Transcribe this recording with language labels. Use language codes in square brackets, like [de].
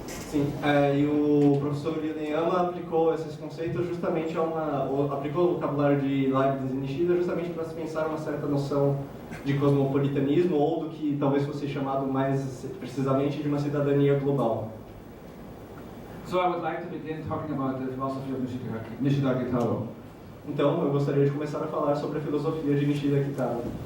[pt] Sim, e o professor Yoneyama aplicou esses conceitos justamente aplicou o vocabulário de Leibniz e Nishida justamente para se pensar uma certa noção de cosmopolitanismo ou do que talvez fosse chamado mais precisamente de uma cidadania global. [en] So I would like to begin talking about the philosophy of Nishida Kitaro. [pt] Então, eu gostaria de começar a falar sobre a filosofia de Nishida Kitaro.